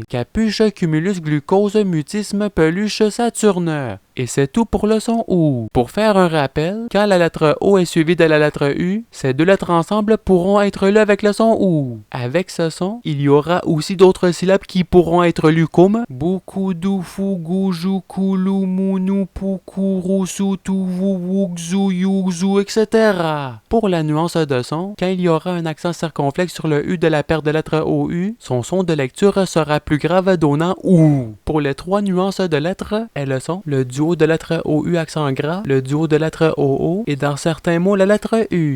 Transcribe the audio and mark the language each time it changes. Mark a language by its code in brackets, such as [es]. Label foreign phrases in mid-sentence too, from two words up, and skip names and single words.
[fr] Capuche, cumulus, glucose, mutisme, peluche, Saturne. Et c'est tout pour le son OU. Pour faire un rappel, quand la lettre O est suivie de la lettre U, ces deux lettres ensemble pourront être lues avec le son OU. Avec ce son, il y aura aussi d'autres syllabes qui pourront être lues comme Buku, Dufu, Goujou, Koulou, Mounou, Poukou, Roussou, Touvou, Wougzou, Yougzou, etc. Pour la nuance de son, quand il y aura un accent circonflexe sur le U de la paire de lettres OU, son son de lecture sera plus grave donnant OU. Pour les trois nuances de lettres, elles sont le duo de lettres OU accent gras, le duo de lettres OO et dans certains mots la lettre U.